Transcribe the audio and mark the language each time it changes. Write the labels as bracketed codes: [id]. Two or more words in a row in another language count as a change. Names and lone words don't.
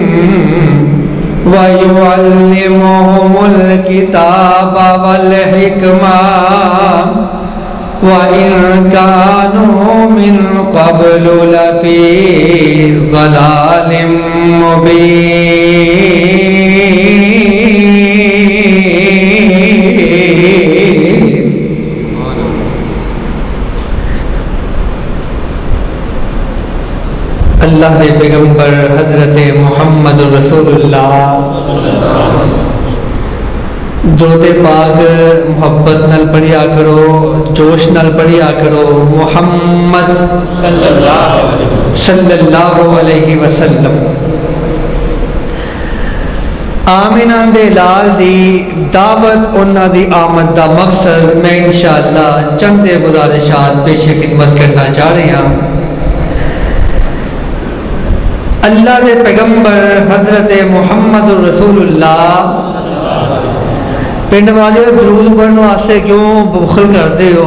[ar] وَيُعَلِّمُهُمُ الْكِتَابَ وَالْحِكْمَةَ وَإِنْ كَانُوا مِنْ قَبْلُ لَفِي ضَلَالٍ مُبِينٍ۔ [pa] اللہ دے پیغمبر حضرت محمد رسول اللہ درود پاک محبت نال پڑھیا کرو، جوش نال پڑھیا کرو۔ [ar] محمد صلی اللہ علیہ وسلم۔ [pa] آمینہ دے لال دی دعوت انہاں دی آمد دا مقصد میں انشاءاللہ چند گزارشات پیش خدمت کرنا چاہ رہے ہیں۔ اللہ دے پیغمبر حضرت محمد رسول اللہ پنڈ والے درود پڑھنے واسطے کیوں بخل کرتے ہو؟